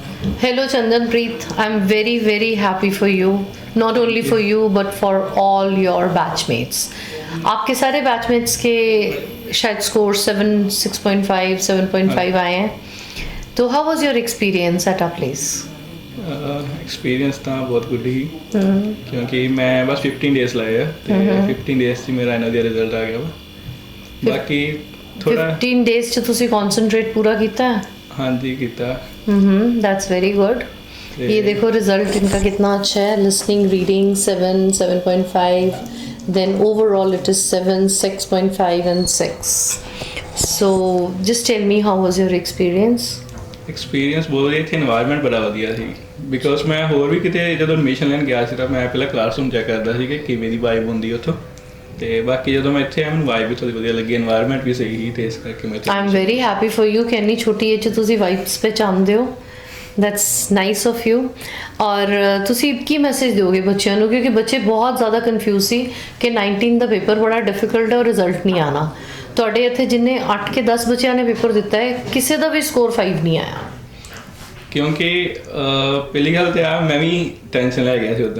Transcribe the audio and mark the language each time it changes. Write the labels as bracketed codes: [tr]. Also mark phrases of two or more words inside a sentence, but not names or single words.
[en] Hello Chandanpreet, I'm very very happy for you. Not only for you but for all your batchmates. [hi] आपके सारे batchmates के शायद स्कोर 6.5 7.5 आए हैं. [en] तो how was your experience at our place? [pa] एक्सपीरियंस ਤਾਂ ਬਹੁਤ ਗੁੱਡ ਹੀ ਕਿਉਂਕਿ ਮੈਂ ਬਸ 15 ਡੇਜ਼ ਲਾਏ ਆ ਤੇ 15 ਡੇਜ਼ 'ਚ ਮੇਰਾ ਇਹਨਾਂ ਦਾ ਰਿਜ਼ਲਟ ਆ ਗਿਆ ਵਾ ਬਾਕੀ ਥੋੜਾ 15 ਡੇਜ਼ 'ਚ ਤੁਸੀਂ ਕਨਸੈਂਟਰੇਟ ਪੂਰਾ ਕੀਤਾ ਹੈ? ਹਾਂਜੀ ਕੀਤਾ. [en] That's very good. [hi] ये देखो रिजल्ट इनका कितना अच्छा है. [en] Listening reading 7 7.5, then overall it is 7 6.5 and 6. So just tell me, how was your experience? [pa] ਐਕਸਪੀਰੀਅੰਸ ਬਹੁਤ ਵਧੀਆ. ਇੱਥੇ ਇਨਵਾਇਰਨਮੈਂਟ ਬੜਾ ਵਧੀਆ ਸੀ ਬਿਕੋਜ਼ ਮੈਂ ਹੋਰ ਵੀ ਕਿਤੇ ਜਦੋਂ ਐਡਮਿਸ਼ਨ ਲੈਣ ਗਿਆ ਸੀ ਤਾਂ ਮੈਂ ਪਹਿਲਾਂ ਕਲਾਸਰੂਮ ਚੈੱਕ ਕਰਦਾ ਸੀ ਕਿ ਕਿਵੇਂ ਦੀ ਵਾਈਬ ਹੁੰਦੀ ਉੱਥੋਂ ਤੇ ਬਾਕੀ ਜਦੋਂ ਮੈਂ ਇੱਥੇ ਆਇਆ ਮੈਨੂੰ ਵਾਈਬ ਵੀ ਥੋੜੀ ਵਧੀਆ ਲੱਗੀ. ਇਨਵਾਇਰਨਮੈਂਟ ਵੀ ਸਹੀ ਸੀ ਤੇ ਇਸ ਕਰਕੇ ਮੈਂ [en] I am very happy for you [pa] ਕਿ ਇੰਨੀ ਛੋਟੀ ਏਜ 'ਚ ਤੁਸੀਂ ਵਾਈਬਸ ਪਹਿਚਾਨਦੇ ਹੋ. [en] That's nice of you. [pa] और ਤੁਸੀਂ ਕੀ ਮੈਸੇਜ ਦਿਓਗੇ ਬੱਚਿਆਂ ਨੂੰ ਕਿਉਂਕਿ ਬੱਚੇ ਬਹੁਤ ਜ਼ਿਆਦਾ ਕਨਫਿਊਜ਼ ਸੀ ਕਿ 19 ਦਾ ਪੇਪਰ ਬੜਾ ਡਿਫਿਕਲਟ ਹੈ ਔਰ ਰਿਜ਼ਲਟ ਨਹੀਂ ਆਣਾ. ਤੁਹਾਡੇ ਇੱਥੇ ਜਿੰਨੇ 8 ਕੇ 10 ਬੱਚਿਆਂ ਨੇ ਪੇਪਰ ਦਿੱਤਾ ਹੈ ਕਿਸੇ ਦਾ ਵੀ ਸਕੋਰ 5 ਨਹੀਂ ਆਇਆ. ਕਿਉਂਕਿ ਪਹਿਲੀ ਗੱਲ ਤਾਂ ਆ ਮੈਂ ਵੀ ਟੈਨਸ਼ਨ ਲੈ ਗਿਆ ਸੀ ਉਦੋਂ.